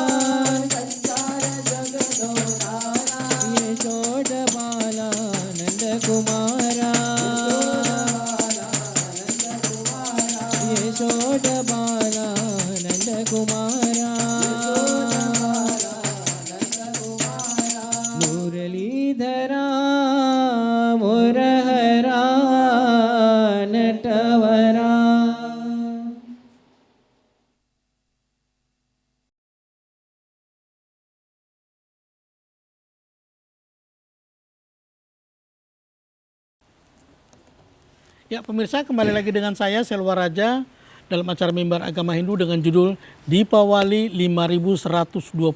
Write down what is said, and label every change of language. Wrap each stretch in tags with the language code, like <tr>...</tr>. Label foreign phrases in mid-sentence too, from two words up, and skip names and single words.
<sa>यशोद बाला नंद कुमारा यशोद बाला नंद कुमारा मुरलीधरा मुरहरा नटवरा.</sa> <id>Ya pemirsa, kembali lagi dengan saya Selwa Raja dalam acara Mimbar Agama Hindu dengan judul Dipawali 5127.</id>